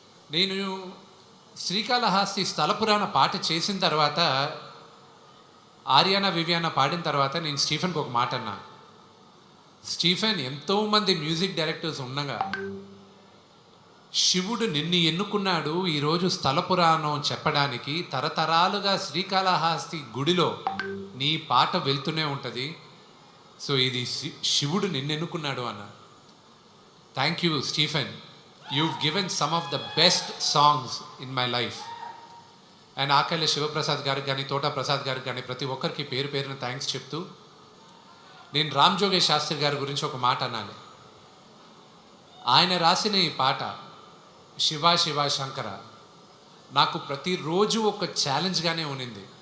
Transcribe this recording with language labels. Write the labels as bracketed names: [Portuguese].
[Telugu] నేను శ్రీకాళహస్తి స్థల పురాణ పాట చేసిన తర్వాత, ఆర్యానా వివియానా పాడిన తర్వాత నేను స్టీఫెన్కి ఒక మాట అన్నా, స్టీఫెన్, ఎంతోమంది మ్యూజిక్ డైరెక్టర్స్ ఉండగా శివుడు నిన్ను ఎన్నుకున్నాడు ఈరోజు స్థల పురాణం చెప్పడానికి. తరతరాలుగా శ్రీకాళహస్తి గుడిలో నీ పాట వెళ్తూనే ఉంటుంది. సో ఇది శివుడు నిన్ను ఎన్నుకున్నాడు అన్న. [English] Thank you Stephen, you've given some of the best songs in my life. [Telugu] And ఆకళ్ళ Sivaprasad గారికి కానీ, తోటా ప్రసాద్ గారికి కానీ, ప్రతి ఒక్కరికి పేరు పేరున థ్యాంక్స్ చెప్తూ, నేను రామ్ జోగేష్ శాస్త్రి గారి గురించి ఒక మాట అనాలి. ఆయన రాసిన ఈ పాట శివ శివ శంకర నాకు ప్రతిరోజు ఒక ఛాలెంజ్గానే ఉన్నింది.